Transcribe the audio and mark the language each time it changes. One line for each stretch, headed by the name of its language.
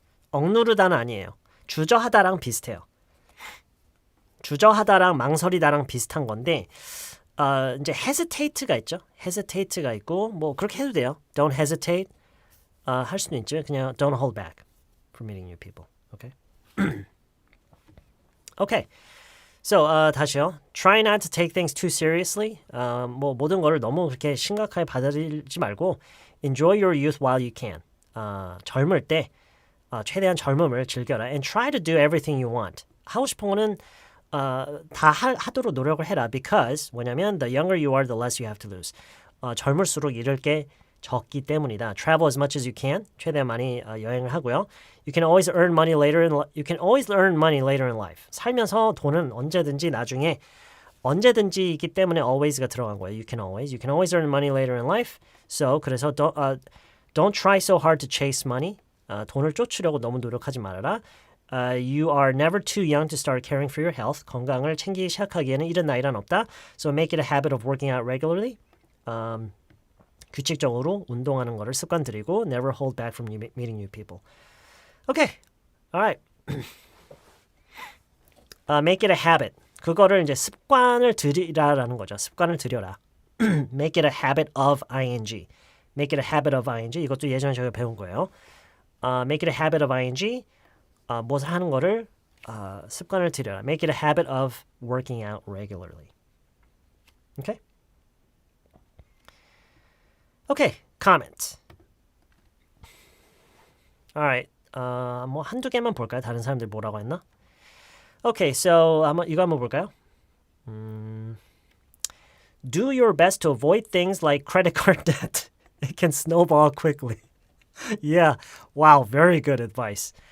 Korean: 억누르다는 아니에요. 주저하다랑 비슷해요. 주저하다랑 망설이다랑 비슷한 건데 이제 hesitate가 있죠. hesitate가 있고 뭐 그렇게 해도 돼요.
English: Don't hesitate
Korean: 할 수도 있죠.
English: 그냥 don't hold back from meeting new people. Okay. Okay. So
Korean: 다시요.
English: Try not to take things too seriously.
Korean: 뭐 모든 거를 너무 그렇게 심각하게 받아들이지 말고
English: enjoy your youth while you can.
Korean: 젊을 때 최대한 젊음을 즐겨라.
English: And try to do everything you want.
Korean: 하고 싶은 거는 다 하도록 노력을 해라.
English: Because
Korean: 뭐냐면
English: the younger you are, the less you have to lose.
Korean: 젊을수록 잃을 게 적기 때문이다.
English: Travel as much as you can.
Korean: 최대한 많이 여행을 하고요.
English: You can always earn money later in life.
Korean: 살면서 돈은 언제든지 나중에 언제든지이기 때문에 always가 들어간 거예요.
English: You can always earn money later in life. So
Korean: 그래서
English: don't try so hard to chase money.
Korean: 돈을 쫓으려고 너무 노력하지 말아라.
English: You are never too young to start caring for your health.
Korean: 건강을 챙기기 시작하기에는 이른 나이란 없다.
English: So make it a habit of working out regularly.
Korean: 규칙적으로 운동하는 거를 습관 들이고
English: never hold back from meeting new people. Okay. All right. Make it a habit.
Korean: 그거를 이제 습관을 들이라라는 거죠. 습관을 들여라.
English: Make it a habit of ing. Make it a habit of ing.
Korean: 이것도 예전에 저희가 배운 거예요.
English: Make it a habit of ing.
Korean: 무엇을 하는 거를 습관을 들여라.
English: Make it a habit of working out regularly. Okay? Okay, comment.
Korean: Alright, 뭐 한두 개만 볼까요? 다른 사람들 뭐라고 했나? Okay, so 이거 한번 볼까요?
English: Do your best to avoid things like credit card debt. It can snowball quickly. Yeah, wow, very good advice.